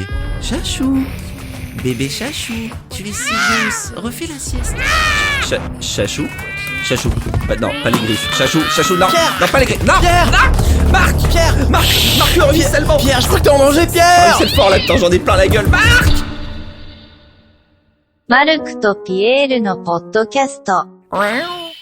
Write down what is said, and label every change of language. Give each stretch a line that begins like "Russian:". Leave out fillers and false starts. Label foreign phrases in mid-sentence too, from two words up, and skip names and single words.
French: Chachou, bébé chachou, tu es si douce, refais la sieste. Chachou. Bah, non, pas les griffes. Chachou, non, Pierre, non pas les griffes. Non, Pierre, non, Marc, le ruissellement. Pierre, je crois que t'es en danger, Pierre. C'est fort là-dedans, j'en ai plein la gueule. Marc.
Japanese: マルクとピエールのポッドキャスト。